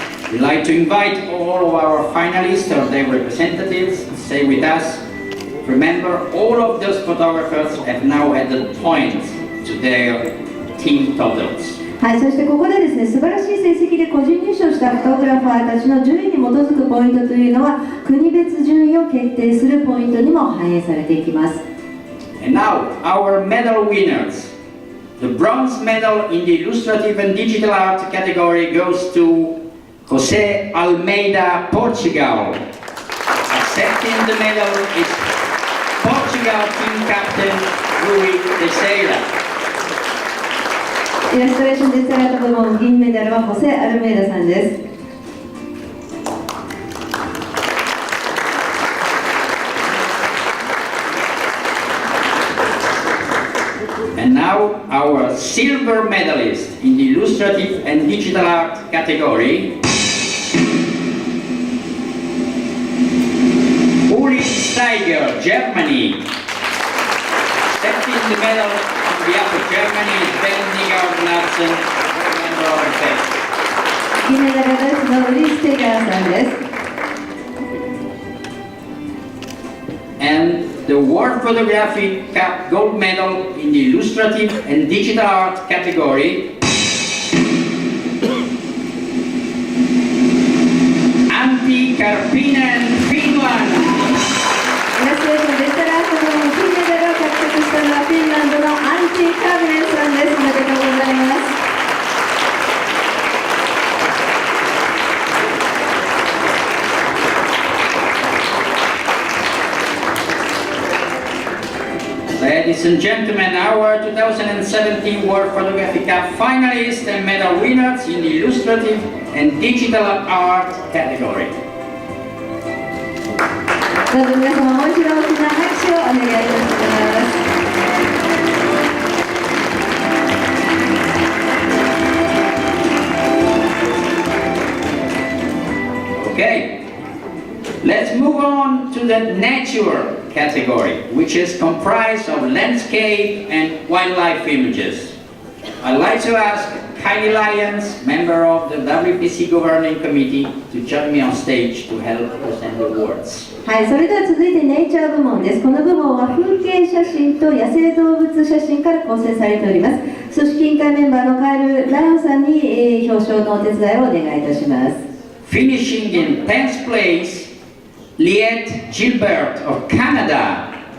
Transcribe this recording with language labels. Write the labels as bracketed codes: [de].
[en] We'd like to invite all of our finalists or their representatives to stay with us. Remember, all of those photographers have now added points to their team totals. [ja] はい、そしてここでですね、素晴らしい成績で個人入賞したフォトグラファーたちの順位に基づくポイントというのは、国別順位を決定するポイントにも反映されていきます。 [en] And now, our medal winners. The bronze medal in the illustrative and digital art category goes to José Almeida, Portugal. Accepting the medal is Portugal team captain Rui Teixeira. [ja] イラストレーションデザイン部門銀メダルはホセ・アルメイダさんです。 [en] And now our silver medalist in the illustrative and digital art category, Uli Steiger, Germany. Accepting the medal on behalf of Germany is Bendiger Larsen, member of the FED. [ja] 銀メダルはドイツのウリー・ステイガーさんです。 [en] And the World Photographic Cup gold medal in the illustrative and digital art category, Antti Karppinen, Finland. [ja] イラストレーションデザイン部門金メダルを獲得したのはフィンランドのアンティ・カーベネンさんです。おめでとうございます。 [en] Ladies and gentlemen, our 2017 World Photographic Cup finalists and medal winners in the illustrative and digital art category. [ja] どうぞ皆様もう一度大きな拍手をお願いいたします。 [en] Okay, let's move on to the nature category, which is comprised of landscape and wildlife images. I'd like to ask Kylie Lyons, member of the WPC Governing Committee, to join me on stage to help present the awards. [ja] はい、それでは続いてネイチャー部門です。この部門は風景写真と野生動物写真から構成されております。組織委員会メンバーのカエル・ライオンさんに、表彰のお手伝いをお願いいたします。 [en] Finishing in 10th place, Liette Gilbert of Canada.